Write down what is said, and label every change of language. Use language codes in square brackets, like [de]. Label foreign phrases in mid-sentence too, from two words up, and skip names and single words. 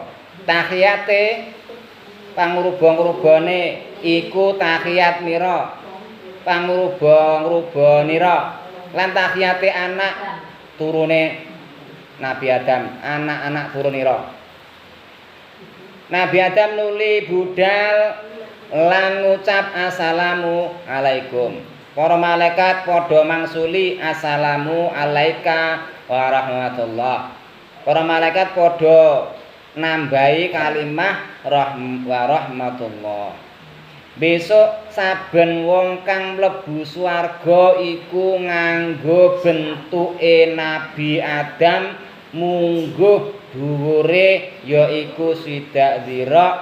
[jv] Tahiyate pangruba-ngrubane iku tahiyat mira. Pangruba-ngrubanira lan tahiyate anak turune Nabi Adam, anak-anak turunira. Nabi Adam nuli budal lan ngucap [ar] السلام عليكم. [jv] Para malaikat padha mangsuli [ar] السلام عليك ورحمة الله. [jv] Para malaikat padha nambahi kalimah [ar] ورحمة الله. [jv] Besok saben wong kang mlebu swarga iku nganggo bentuke Nabi Adam mungguh dhuwure yaiku swidak dhira.